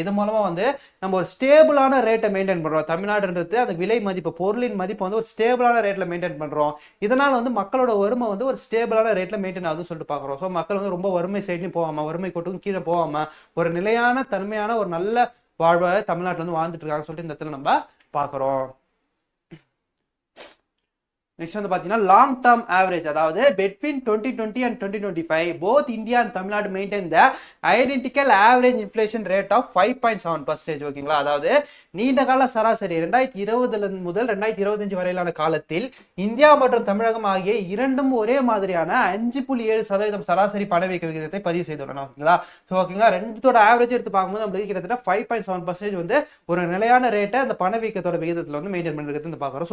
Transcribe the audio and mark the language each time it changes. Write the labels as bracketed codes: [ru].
[ta] இது மூலமா வந்து நம்ம ஒரு ஸ்டேபிளான ரேட்டை மெயின்டைன் பண்றோம். தமிழ்நாடுன்றது அந்த விலை மதிப்பு, பொருளின் மதிப்பு வந்து ஒரு ஸ்டேபிளான ரேட்ல மெயின்டைன் பண்றோம். இதனால வந்து மக்களோட வறுமை வந்து ஒரு ஸ்டேபிளான ரேட்ல மெயின்டைன் ஆகுதுன்னு சொல்லிட்டு பாக்குறோம். ஸோ மக்கள் வந்து ரொம்ப வறுமை சைட்லையும் போகாம, வறுமை கோட்டுக்கும் கீழே போகாம ஒரு நிலையான தன்மையான ஒரு நல்ல வாழ்வை தமிழ்நாட்டில் வந்து வாழ்ந்துட்டு இருக்காங்க சொல்லிட்டு இந்த இடத்துல நம்ம பார்க்குறோம். நெக்ஸ்ட் வந்து பாத்தீங்கன்னா லாங் டர்ம் ஆவரேஜ், அதாவது [en] between 2020 and 2025 both India and Tamil Nadu maintain the identical average inflation rate of 5.7%. [ta] ஓகேங்களா? அதாவது நீண்ட கால சராசரி 2020 முதல் 2025 வரையிலான காலத்தில் இந்தியா மற்றும் தமிழகம் ஆகிய இரண்டும் ஒரே மாதிரியான 5.7% சராசரி பணவீக்க விகிதத்தை பதிவு செய்துள்ளன. ஓகேங்களா? ஸோ ஓகேங்களா, ரெண்டுத்தோட ஆவரேஜ் எடுத்து பார்க்கும்போது நம்மளுக்கு கிட்டத்தட்ட 5.7% வந்து ஒரு நிலையான ரேட்டை அந்த பணவீக்கத்தோட விகிதத்தில் வந்து மெயின்டைன் பண்ணுறது பார்க்குறோம்.